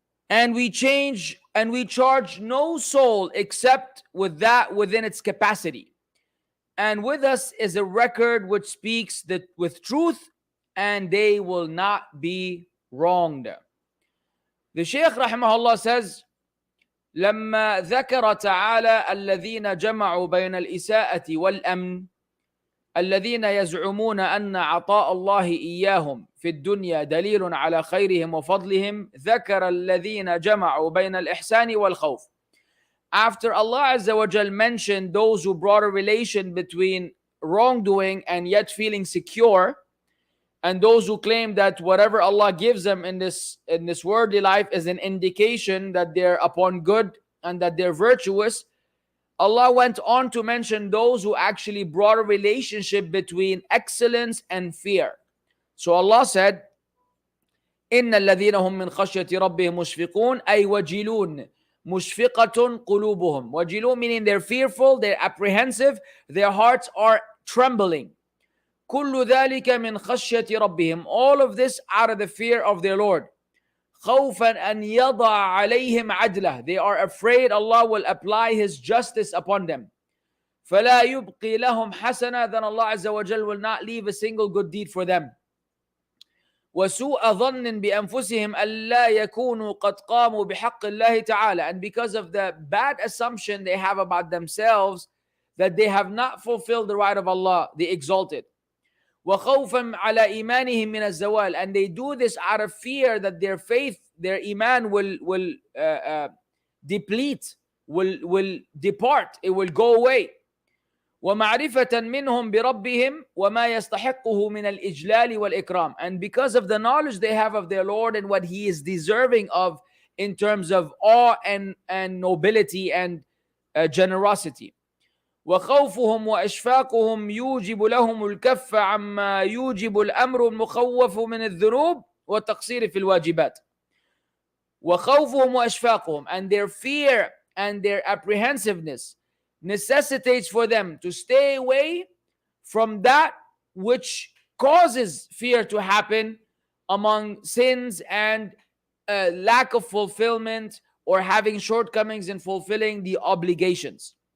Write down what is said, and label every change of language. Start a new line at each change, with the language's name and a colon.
English: And we charge no soul except with that within its capacity. And with us is a record which speaks with truth, and they will not be wronged. The Shaykh rahimahullah says,
Arabic: لما ذكر تعالى الذين جمعوا بين الإساءة والأمن الذين يزعمون أن عطاء الله إياهم في الدنيا دليل على خيرهم وفضلهم ذكر الذين جمعوا بين الإحسان والخوف.
English: After Allah Azza wa Jal mentioned those who brought a relation between wrongdoing and yet feeling secure, and those who claim that whatever Allah gives them in this worldly life is an indication that they're upon good and that they're virtuous, Allah went on to mention those who actually brought a relationship between excellence and fear. So Allah said,
Arabic: إِنَّ الَّذِينَ هُمْ مِنْ خَشْيَةِ رَبِّهِمْ مُشْفِقُونَ أي وَجِلُونَ مُشْفِقَةٌ قُلُوبُهُم.
English: وَجِلُونَ meaning they're fearful, they're apprehensive, their hearts are trembling.
Arabic: كُلُّ ذَلِكَ مِنْ خَشْيَةِ رَبِّهِمْ.
English: All of this out of the fear of their Lord.
Arabic: خوفا أن يضع عليهم عدله.
English: They are afraid Allah will apply His justice upon them.
Arabic: فلا يبقي لهم حسنة.
English: Then Allah Azza wa Jal will not leave a single good deed for them.
Arabic: وسوء ظن بأنفسهم ألا يكونوا قد قاموا بحق الله تعالى.
English: And because of the bad assumption they have about themselves that they have not fulfilled the right of Allah, the Exalted.
Arabic: وَخَوْفًا عَلَى إِيمَانِهِمْ مِنَ الزَّوَالِ.
English: And they do this out of fear that their faith, their iman will deplete, will depart, it will go away.
Arabic: وَمَعْرِفَةً مِّنْهُمْ بِرَبِّهِمْ وَمَا يَسْتَحِقُّهُ مِنَ الْإِجْلَالِ وَالْإِكْرَامِ.
English: And because of the knowledge they have of their Lord and what He is deserving of in terms of awe and nobility and generosity.
Arabic: وخوفهم وإشفاقهم يوجب لهم الكف عما يوجب الأمر المخوف من الذنوب والتقصير في الواجبات. وخوفهم وإشفاقهم,
English: and their fear and their apprehensiveness necessitates for them to stay away from that which causes fear to happen among sins and lack of fulfillment or having shortcomings in fulfilling the obligations.